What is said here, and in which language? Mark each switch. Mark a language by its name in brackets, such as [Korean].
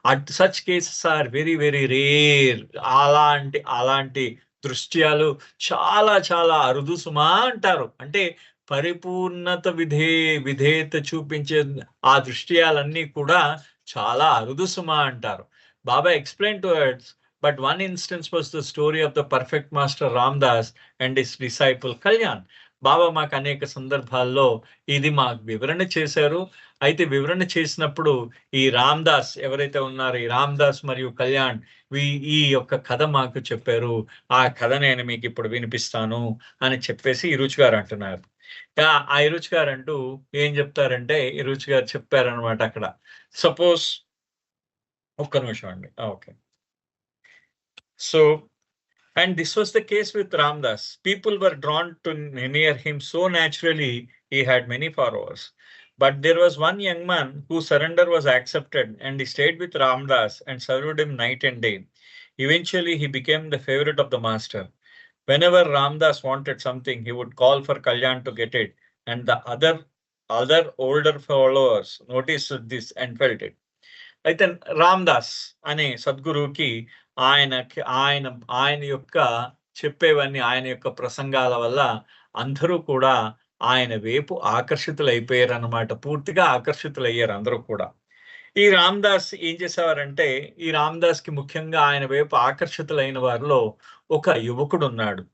[English] Such cases are very very rare. [Telugu] అలాంటి దృశ్యాలు చాలా చాలా అరుదు సుమా అంటారు. అంటే పరిపూర్ణత విధేయత చూపించే ఆ దృశ్యాలన్నీ కూడా చాలా అరుదు సుమా అంటారు. [English] Baba explain to us, but one instance was the story of the perfect master Ramdas and his disciple Kalyan. [Telugu] బాబా మాకు అనేక సందర్భాల్లో ఇది మాకు వివరణ చేశారు. అయితే వివరణ చేసినప్పుడు ఈ రామ్‌దాస్ ఎవరైతే ఉన్నారో ఈ రామ్‌దాస్ మరియు కళ్యాణ్ ఈ యొక్క కథ మాకు చెప్పారు. ఆ కథ నేను మీకు ఇప్పుడు వినిపిస్తాను అని చెప్పేసి ఇరుచ్ గారు అంటున్నారు. ఆ ఇరుచ్ గారు అంటూ ఏం చెప్తారంటే ఇరుచ్ గారు చెప్పారనమాట అక్కడ. సపోజ్ ఒక్క నిమిషం అండి. Okay. [English] So and this was the case with Ramdas. People were drawn to near him so naturally, he had many followers. But there was one young man whose surrender was accepted, and he stayed with Ramdas and served him night and day. Eventually, he became the favorite of the master. Whenever Ramdas wanted something, he would call for Kalyan to get it, and the other other older followers noticed this and felt it. [Telugu] అయితే రామ్దాస్ అనే సద్గురువుకి ఆయన యొక్క చెప్పేవన్నీ, ఆయన యొక్క ప్రసంగాల వల్ల అందరూ కూడా ఆయన వైపు ఆకర్షితులైపోయారు అన్నమాట. పూర్తిగా ఆకర్షితులయ్యారు అందరూ కూడా. ఈ రామ్దాస్ ఏం చేసేవారంటే, ఈ రామ్దాస్కి ముఖ్యంగా ఆయన వైపు ఆకర్షితులైన వారిలో ఒక యువకుడు ఉన్నాడు.